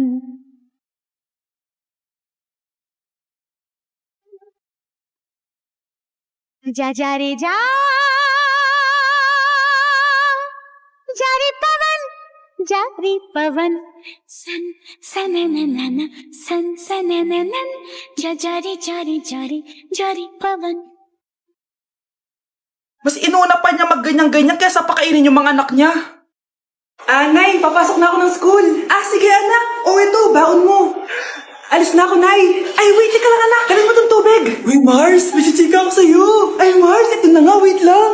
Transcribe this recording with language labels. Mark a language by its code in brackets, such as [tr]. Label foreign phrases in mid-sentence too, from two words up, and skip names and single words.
[hi] जा जा रे जा जारी पवन सन सनननन सन सनननन जारी जारी जारी जारी पवन. [tl] Mas inuna pa niya mag-ganyan-ganyan kaysa pakainin yung mga anak niya. Nay, papasok na ako ng school. Sige anak. Ito, baon mo. Alis na ako, Nay. Ay, wait, teka lang anak. Kanin mo tong tubig. Uy, Mars, may chichika ako sa'yo. Ay, Mars, ito na nga, wait lang.